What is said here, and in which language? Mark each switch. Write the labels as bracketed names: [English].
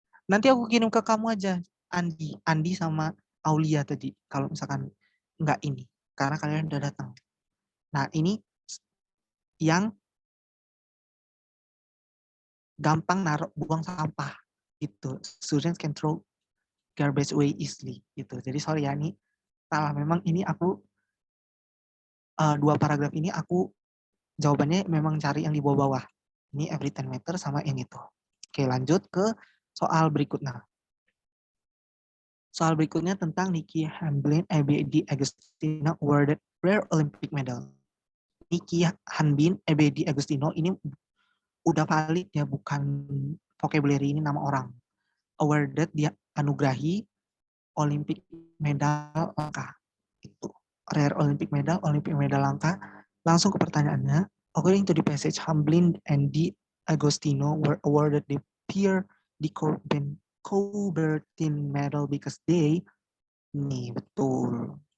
[Indonesian] Nanti aku kirim ke kamu aja, Andi sama Aulia tadi. Kalau misalkan nggak ini, karena kalian udah datang. Nah, ini yang gampang buang sampah. Gitu. [English] Students can throw garbage away easily. [Indonesian] Gitu. Jadi sorry ya, ini salah. Memang ini aku, dua paragraf ini aku jawabannya memang cari yang di bawah-bawah. Ini [English] every 10 meter [Indonesian] sama yang itu. Oke, lanjut ke Soal berikutnya. Soal berikutnya tentang [English] Nikki Hamblin, Ebedi Agustino awarded rare Olympic medal. [Indonesian] Nikki Hanbin, Ebedi Agustino ini udah valid ya, bukan vocabulary, ini nama orang. Awarded, dia anugerahi Olympic medal langka. [English] Itu rare Olympic medal langka. [Indonesian] Langsung ke pertanyaannya. [English] According to the passage, Hamblin and Di Agostino were awarded the Pierre de Coubertin medal because they, [Indonesian] nih betul.